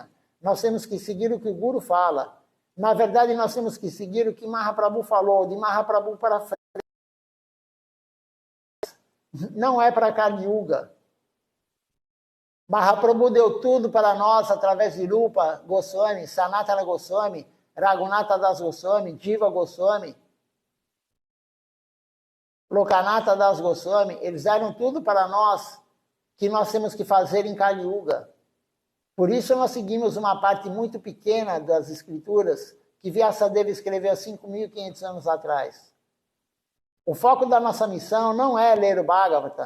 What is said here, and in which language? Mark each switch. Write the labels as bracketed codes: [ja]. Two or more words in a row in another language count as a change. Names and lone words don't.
[pt] Nós temos que seguir o que o Guru fala. Na verdade, nós temos que seguir o que Mahaprabhu falou, de Mahaprabhu para frente. Não é para Kali Yuga. Mahaprabhu deu tudo para nós através de Rupa Goswami, Sanatana Goswami, Raghunatha Das Goswami, Jiva Goswami, Lokanatha Das Goswami. Eles deram tudo para nós que nós temos que fazer em Kali Yuga. Por isso nós seguimos uma parte muito pequena das escrituras que Vyasadeva escreveu há 5.500 anos atrás. O foco da nossa missão não é ler o Bhagavata.